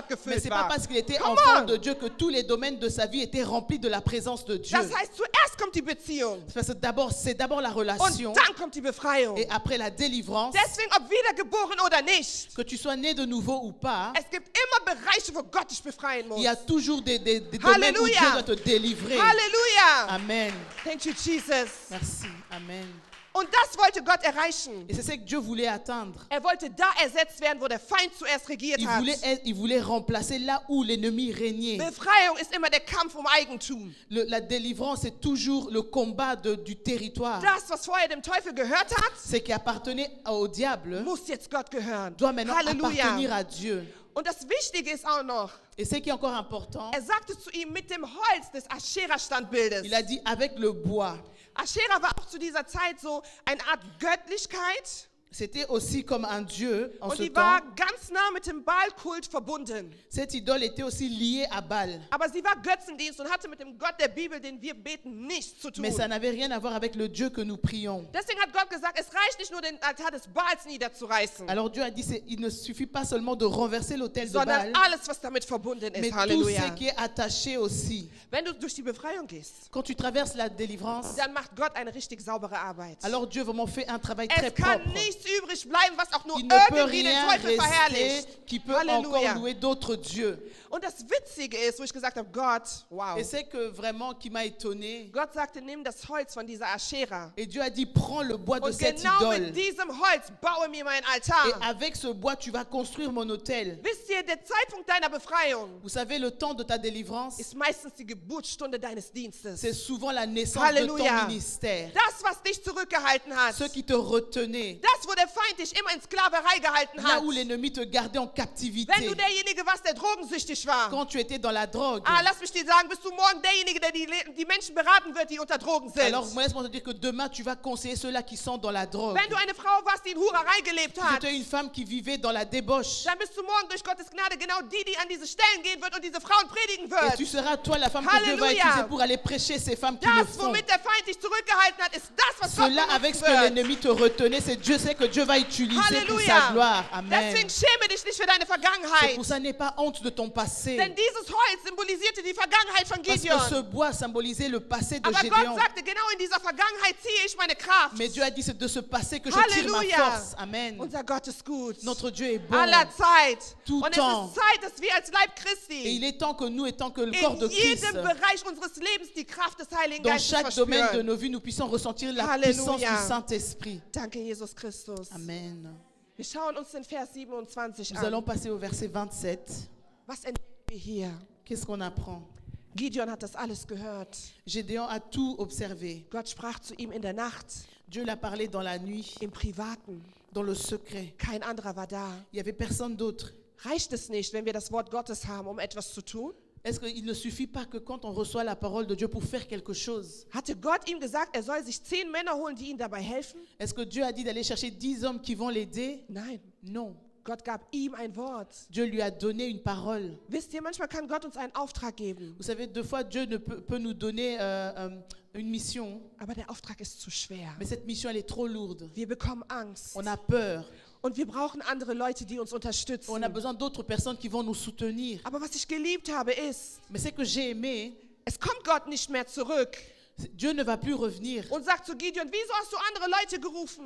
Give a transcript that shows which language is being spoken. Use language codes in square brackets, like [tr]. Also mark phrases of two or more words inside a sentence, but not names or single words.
[fr] Mais [de] gefüllt [fr] c'est pas [de] war. [fr] parce qu'il était Come enfant on. de Dieu que tous les domaines de sa vie étaient remplis de la présence de Dieu. [de] Das heißt, zuerst kommt die Beziehung [fr] Parce que c'est d'abord la relation [de] und dann kommt die Befreiung. [fr] et après la délivrance, [de] Deswegen, ob wiedergeboren oder nicht, [fr] que tu sois né de nouveau ou pas, [de] es gibt immer Bereiche, wo Gott dich befreien muss. [fr] il y a toujours des domaines où Halleluja. Dieu doit te délivrer. Halleluja! Amen. [en] Thank you, Jesus. [fr] Merci. Amen. [de] Und das wollte Gott erreichen. [fr] Et c'est ce que Dieu voulait atteindre. [de] Er wollte da ersetzt werden, wo der Feind zuerst regiert hat. [fr] Il voulait remplacer là où l'ennemi régnait. [de] Befreiung ist immer der Kampf um Eigentum. [fr] La délivrance, c'est toujours le combat du territoire. [de] Das, was vorher dem Teufel gehört hat, [fr] Ce qui appartenait au diable [de] muss jetzt Gott gehören. [fr] doit maintenant appartenir Halleluja. à Dieu. [de] Und das Wichtige ist auch noch, [fr] Et ce qui est encore important, [de] er sagte zu ihm mit dem Holz des Aschera-Standbildes. [fr] il a dit avec le bois. [de] Aschera war auch zu dieser Zeit so eine Art Göttlichkeit. [fr] C'était aussi comme un dieu en [de] Und [fr] ce [de] die [fr] temps. [de] war ganz nah mit dem Baalkult verbunden. [fr] Cette idole était aussi liée à Baal. [de] Aber sie war Götzendienst und hatte mit dem Gott der Bibel, den wir beten, nichts zu tun. [fr] Mais ça n'avait rien à voir avec le Dieu que nous prions. [de] Deswegen hat Gott gesagt, es reicht nicht nur, den Altar des Baals niederzureißen, [fr] Alors Dieu a dit, il ne suffit pas seulement de renverser l'autel de [de] sondern [fr] Baal, [de] alles, was damit verbunden [fr] mais [de] ist. [fr] tout Halleluja. ce qui est attaché aussi. [de] Wenn du durch die Befreiung gehst, [fr] Quand tu traverses la délivrance, [de] dann macht Gott eine richtig saubere Arbeit. [fr] alors Dieu vraiment fait un travail très [de] Es kann [fr] propre. [de] nichts übrig bleiben, was auch nur [fr] Il ne peut [de] irgendwie den [fr] rien [de] Teufel verherrlicht. [fr] rester qui peut Halleluja. encore louer d'autres dieux. [de] Und das Witzige ist, wo ich gesagt habe, Gott, wow. [fr] Et c'est que vraiment qui m'a étonné. [de] Gott sagte, nimm das Holz von dieser Aschera. [fr] Et Dieu a dit, prends le bois de [de] Und [fr] cette [de] genau [fr] idole. [de] mit diesem Holz baue mir meinen [fr] Et [de] Altar. [fr] avec ce bois, tu vas construire mon autel. [de] Wisst ihr, der Zeitpunkt deiner Befreiung [fr] Vous savez, le temps de ta délivrance, [de] ist meistens die Geburtsstunde deines Dienstes. [fr] c'est souvent la naissance Halleluja. de ton ministère. [de] Das, was dich zurückgehalten hat. [fr] Ce qui te retenait. [de] Das, wo der Feind dich immer in Sklaverei gehalten [fr] Là [de] hat. [fr] où l'ennemi te gardait en [de] Wenn [fr] captivité. [de] du derjenige warst, der drogensüchtig war. [fr] Quand tu étais dans la drogue. [de] Lass mich dir sagen, bist du morgen derjenige, der die Menschen beraten wird, die unter Drogen sind. [fr] Alors, laisse-moi te dire que demain, tu vas conseiller ceux-là qui sont dans la drogue. [de] Wenn du eine Frau warst, die in Hurerei gelebt [fr] Si [de] hat, [fr] tu es une femme qui vivait dans la débauche. [de] dann bist du morgen durch Gottes Gnade genau die an diese Stellen gehen wird und diese Frauen predigen [fr] Et [de] wird. [fr] tu seras toi la femme que Dieu va Alléluia. utiliser pour aller prêcher ces femmes qui le [de] Das, [fr] font. [de] womit der Feind dich zurückgehalten hat, ist das, was Gott [fr] Cela avec ce que [de] benutzen wird. [fr] l'ennemi te retenait, c'est Dieu sait que Dieu va utiliser pour sa Halleluja. gloire. Amen. [de] Deswegen schäme dich nicht für deine [fr] C'est [de] Vergangenheit. [fr] pour ça, n'aie pas honte de ton passé. [de] Denn dieses Holz symbolisierte die Vergangenheit von [fr] Parce que Gideon. ce bois symbolisait le passé de [de] Aber [fr] Gédéon. [de] Gott sagte, genau in dieser Vergangenheit ziehe ich meine Kraft. [fr] Mais Dieu a dit, c'est de ce passé que je tire ma Halleluja. force. Amen. [de] Unser Gott ist gut. [fr] Notre Dieu est bon. [de] Aller Zeit. [fr] Tout [de] Und es [fr] temps. [de] ist Zeit, dass wir als Leib [fr] Et il Christi est temps que nous, étant que le corps de [de] in [fr] Christ, [de] jedem Bereich unseres Lebens die Kraft des Heiligen [fr] dans [de] Geistes [fr] chaque domaine de [de] verspüren. [fr] nos vies, nous puissions ressentir la Halleluja. puissance du Saint-Esprit. [de] Danke, Jesus Christus. Amen. Wir schauen uns den Vers 27 [fr] Nous allons [de] an. [fr] passer au verset 27. [de] Was entdecken wir hier? [fr] Qu'est-ce qu'on apprend? [de] Gideon hat das alles gehört. [fr] Gédéon a tout observé. [de] Gott sprach zu ihm in der Nacht, [fr] Dieu l'a parlé dans la nuit, [de] im Privaten. [fr] dans le secret. [de] Kein anderer war da. [fr] Il n'y avait personne d'autre. [de] Reicht es nicht, wenn wir das Wort Gottes haben, um etwas zu tun? [fr] Est-ce qu'il ne suffit pas que quand on reçoit la parole de Dieu pour faire quelque chose, [de] Hatte Gott ihm gesagt, er soll sich 10 Männer holen, die ihm dabei helfen? [fr] est-ce que Dieu a dit d'aller chercher 10 hommes qui vont l'aider? [de] Nein. [fr] Non. [de] Gott gab ihm ein Wort. [fr] Dieu lui a donné une parole. [de] Wisst ihr, manchmal kann Gott uns einen Auftrag geben, [fr] Vous savez, deux fois, Dieu peut nous donner une mission, [de] aber der Auftrag ist zu schwer. [fr] mais cette mission, elle est trop lourde. [de] Wir bekommen Angst. [fr] On a peur. [de] Und wir brauchen andere Leute, die uns unterstützen. [fr] On a besoin d'autres personnes qui vont nous soutenir. [de] Aber was ich geliebt habe, ist, [fr] Mais ce que j'ai aimé, [de] es kommt Gott nicht mehr zurück [fr] Dieu ne va plus revenir. [de] und sagt zu Gideon, wieso hast du andere Leute gerufen?